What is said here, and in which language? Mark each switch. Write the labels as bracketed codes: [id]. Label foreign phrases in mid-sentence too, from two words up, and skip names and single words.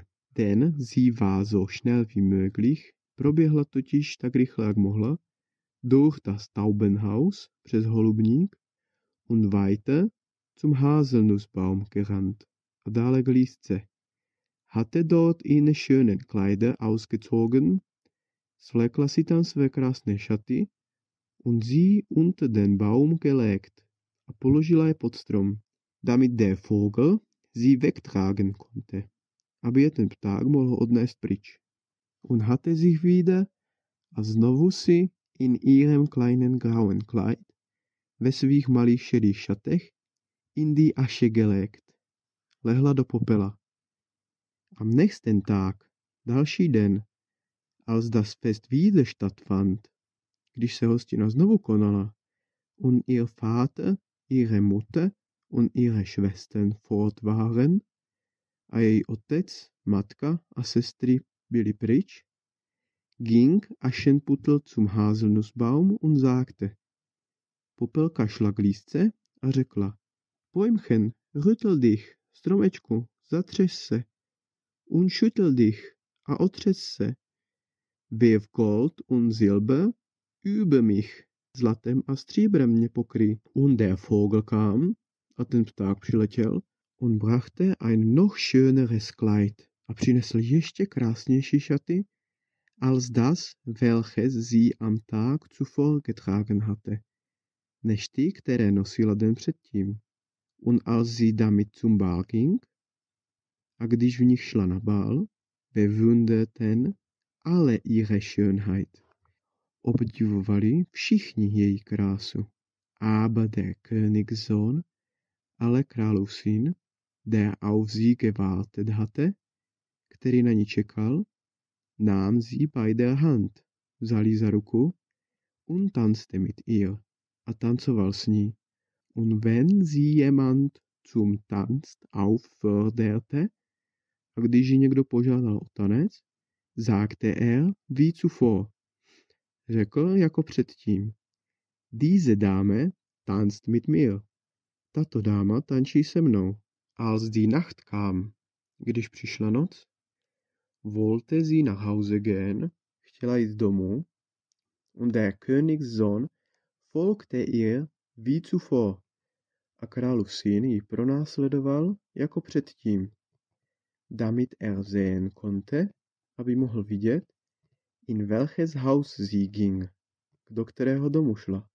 [de] Denn sie war so schnell wie möglich, [cs] proběhla totiž tak rychle, jak mohla, [de] durch das Taubenhaus, [cs] přes holubník, [de] und weiter zum Haselnussbaum gerannt, [cs] a dále k lístce. [de] Hatte dort ihre schönen Kleider ausgezogen, [cs] svlékla si tam své krásné šaty, [de] und sie unter den Baum gelegt, [cs] a položila je pod strom, [de] damit der Vogel sie wegtragen konnte, [cs] aby je ten pták mohl odnést pryč. [de] Und hatte sich wieder, [cs] a znovu si [de] in ihrem kleinen grauen Kleid, [cs] ve svých malých šedých šatech, [de] in die Asche gelegt, [cs] lehla do popela. [de] Am nächsten Tag, [cs] další den, [de] als das Fest wieder stattfand, [cs] když se hostina znovu konala, [de] und ihr Vater, ihre Mutter und ihre Schwestern fort waren, [cs] a její otec, matka a sestry byli pryč, [de] ging Aschenputtel zum Haselnussbaum und sagte, [cs] Popelka šla k lístce a řekla, [de] Bäumchen, rüttel dich, [cs] stromečku, zatřes se, [de] und schüttel dich, [cs] a otřes se, [de] wirf Gold und Silber über mich, [cs] zlatem a stříbrem mě pokryj. [de] Und der Vogel kam, [cs] a ten pták přiletěl, [de] und brachte ein noch schöneres Kleid, [cs] a přinesl ještě krásnější šaty, [de] als das, welches sie am Tag zuvor getragen hatte, [cs] než ty, které nosila den předtím. [de] Und als sie damit zum Ball ging, [cs] a když v nich šla na bál, [de] bewunderten alle ihre Schönheit. [cs] Obdivovali všichni její krásu. [de] Aber der Königssohn, [cs] ale králův syn, [de] der auf sie gewartet hatte, [cs] který na ní čekal, [de] nahm sie bei der Hand, [cs] vzal jí za ruku, [de] und tanzte mit ihr, [cs] a tancoval s ní. [de] Und wenn sie jemand zum Tanz aufforderte, [cs] a když ji někdo požádal o tanec, [de] sagte er wie zuvor, [cs] řekl jako předtím, [de] diese Dame tanzt mit mir, [cs] tato dáma tančí se mnou. [de] Als die Nacht kam, [cs] když přišla noc, [de] wollte sie nach Hause gehen, [cs] chtěla jít domů, [de] und der Königssohn folgte ihr wie zuvor, [cs] a králův syn ji pronásledoval jako předtím, [de] damit er sehen konnte, [cs] aby mohl vidět, [de] in welches Haus sie ging, [cs] do kterého domu šla.